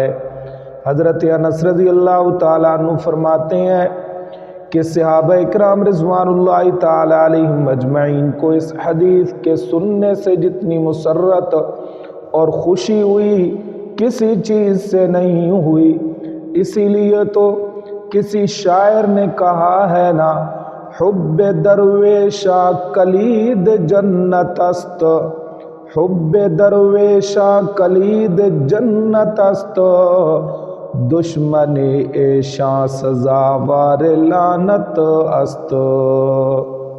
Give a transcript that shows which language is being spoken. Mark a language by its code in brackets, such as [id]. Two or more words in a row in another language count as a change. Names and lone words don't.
[ur] حضرت انس [ar] رضی اللہ تعالیٰ عنہ [ur] فرماتے ہیں کہ صحابہ اکرام [ar] رضوان اللہ تعالی علیہم اجمعین [ur] کو اس حدیث کے سننے سے جتنی مسرت اور خوشی ہوئی کسی چیز سے نہیں ہوئی۔ اسی لیے تو کسی شاعر نے کہا ہے نا، [fa] حب درویشا کلید جنت است، حب درویشا کلید جنت است، دشمن ایشاں سزاوار لعنت است۔